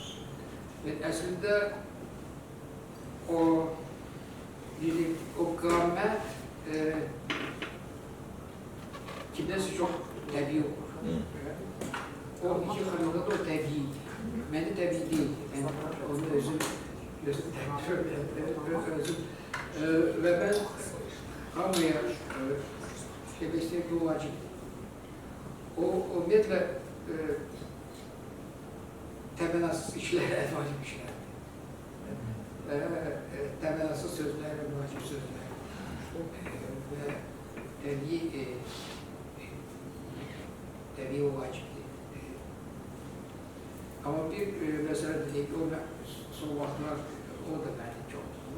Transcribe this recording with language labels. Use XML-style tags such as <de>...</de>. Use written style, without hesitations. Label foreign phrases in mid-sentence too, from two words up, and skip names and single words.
<az>Əslində o qamət kimdəsə çox təbii olur. O iki xanımda da o təbii. Məndə təbii deyil. Onu özüm</az> <tr>ve ben hamıya demek istediğim</tr> <az>bu vacip. O ümumiyyətlə təmənnasız işlər vacib işlərdir. Təmənnasız sözlər vacib sözlər. Və təbii o vacibdir. Amma bir məsələ deyək, o son vaxtlar o da məni çox tutulur.</az>